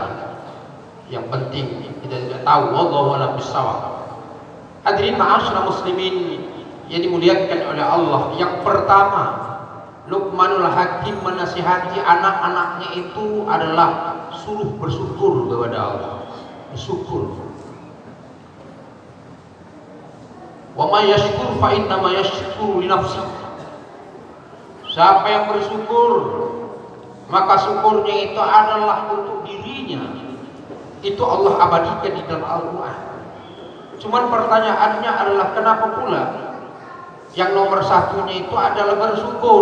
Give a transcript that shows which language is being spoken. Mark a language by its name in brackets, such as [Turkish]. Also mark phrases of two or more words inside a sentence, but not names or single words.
[Indonesian] Yang penting kita juga tahu [Arabic] والله أعلم بالصواب. [Indonesian] Hadirin [Arabic] معاشر المسلمين [Indonesian] yang dimuliakan oleh Allah, yang pertama, Luqmanul Hakim menasihati anak-anaknya itu adalah suruh bersyukur kepada Allah. Bersyukur. [Arabic] ومن يشكر فإنما يشكر لنفسي. [Indonesian] Siapa yang bersyukur, maka syukurnya itu adalah untuk dirinya. Itu Allah abadikan di dalam Al-Quran. Cuman pertanyaannya adalah kenapa pula yang nomor satunya itu adalah bersyukur?